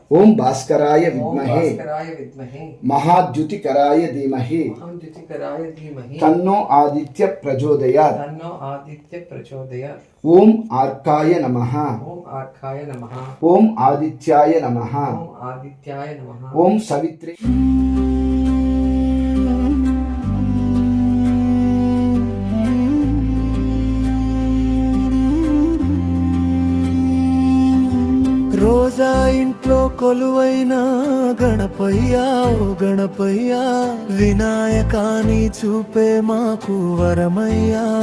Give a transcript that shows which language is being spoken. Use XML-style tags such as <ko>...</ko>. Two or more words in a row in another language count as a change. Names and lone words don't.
<sa>ओम भास्कराय विद्महे महाद्युतिकराय धीमहि तन्नो आदित्य प्रचोदयात् ओम आर्काय नमः ओम आदित्याय नमः ओम सवित्रे.</sa> <te>రోజా ఇంట్లో కొలువైన గణపయ్యా ఓ గణపయ్యా, వినాయకాని చూపే మాకు వరమయ్యా.</te>